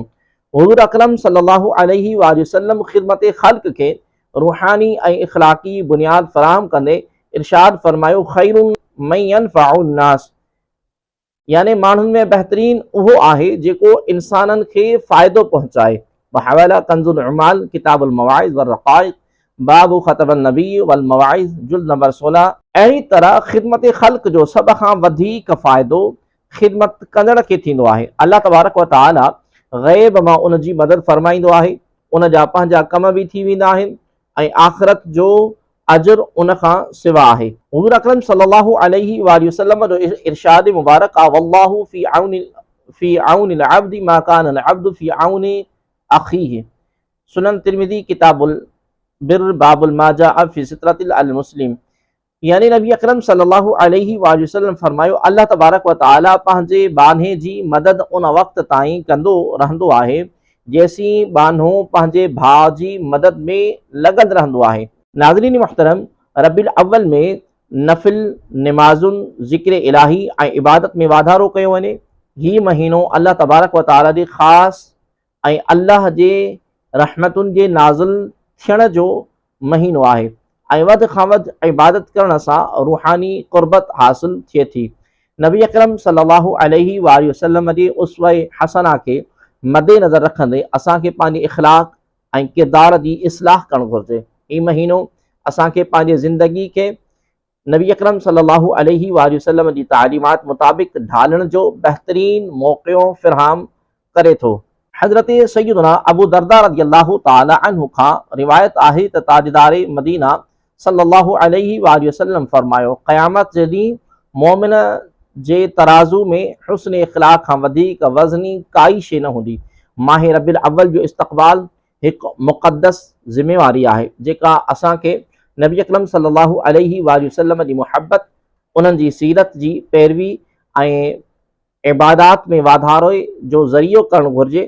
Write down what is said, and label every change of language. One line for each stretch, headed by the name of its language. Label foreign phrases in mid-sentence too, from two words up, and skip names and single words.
Sindhi: हुज़ूर अकरम
Arabic: صلى الله عليه وسلم
Sindhi: ख़िदमत ख़ल्क़ खे रूहानी ऐं इख़लाक़ी बुनियाद फ़राहम कंदे इरशाद फरमायो,
Arabic: خير من ينفع ناس,
Sindhi: यानी माण्हुनि में बहितरीन उहो आहे जेको इंसाननि खे फ़ाइदो पहुचाए। बहवाला कंज़ुल उमाल किताबुल मवाइज़ व रक़ाइक़ बाबु ख़तबन नबी वल मवाइज़ जुल्द नंबर 16। अहिड़ी तरह ख़िदमत ख़ल्क़ जो सभ खां वधीक फ़ाइदो ख़िदमत कंदड़ खे थींदो आहे।
Arabic: الله تبارك وتعالى
Sindhi: ग़ैब मां उन जी मदद फरमाईंदो आहे, उन जा पंहिंजा कम बि थी वेंदा आहिनि ऐं आख़िरत जो अजर उन खां सिवा आहे। हुज़ूर अकरम
Arabic: صلى الله عليه وسلم
Sindhi: जो इरशाद मुबारक आहे,
Arabic: والله في عون العبد ما كان العبد في عون أخيه.
Sindhi: सुनन तिरमिज़ी किताबुल बिर बाबुल मा जाअ फ़ी सितरतिल अल मुस्लिम। यानी नबी अकरम
Arabic: صلى الله عليه وسلم
Sindhi: फरमायो,
Arabic: الله تبارك وتعالى
Sindhi: पंहिंजे बान्हे जी मदद उन वक़्त ताईं कंदो रहंदो आहे जेसीं बान्हो पंहिंजे भाउ जी मदद में लॻल रहंदो आहे। नाज़रीन मुहतरम, रबीउल अव्वल में नफ़िल, नमाज़ुनि, ज़िक्र इलाही ऐं इबादत में वाधारो कयो वञे। हीउ महीनो
Arabic: الله تبارك وتعالى
Sindhi: जे ख़ासि ऐं अल्लाह जे रहमतुनि जे नाज़िल थियण जो महीनो आहे ऐं वधि खां वधि इबादत करण सां रूहानी क़ुर्बत हासिल थिए थी। नबी अकरम
Arabic: صلى الله عليه وسلم
Sindhi: जे उसवा हसना खे मद्देनज़र रखंदे असांखे पंहिंजे इख़लाक़ ऐं किरदार जी इस्लाह करणु घुरिजे। हीउ महीनो असांखे पंहिंजे ज़िंदगी खे नबी अकरम
Arabic: صلى الله عليه وسلم
Sindhi: जी तालीमात मुताबिक़ ढालण जो बहितरीन मौक़ो फ़राहम करे थो। हज़रत सैयदना अबू दरदा
Arabic: رضي الله تعالى عنه
Sindhi: खां रिवायत आहे त ताजदारे मदीना
Arabic: صلى الله عليه وسلم
Sindhi: फरमायो, क़यामत जे ॾींहुं मोमिन जे तराज़ू में हुस्न इख़लाक़ खां वधीक वज़नी काई शइ न हूंदी। माह रबीउल अव्वल जो इस्तक़बाल हिकु मुक़द्दस ज़िम्मेवारी आहे जेका असांखे नबी अकरम
Arabic: صلى الله عليه وسلم
Sindhi: जी मुहबत, उन्हनि जी सीरत जी पैरवी ऐं इबादात में वाधारो जो ज़रियो करणु घुरिजे।